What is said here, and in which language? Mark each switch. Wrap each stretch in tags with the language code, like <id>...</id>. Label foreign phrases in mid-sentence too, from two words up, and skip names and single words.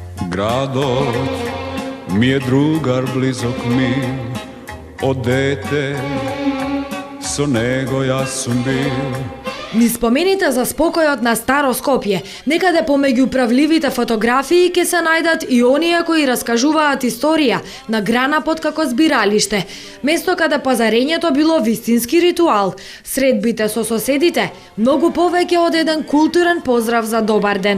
<mk>Градот ми е другар близок ми, од дете со него јас сум бил. Ни спомените за спокојот на Старо Скопје, некаде помеѓу правливите фотографии ќе се најдат и оние кои раскажуваат историја на Гранапот како збиралиште, место каде пазарењето било вистински ритуал, средбите со соседите, многу повеќе од еден културен поздрав за добар ден.</mk>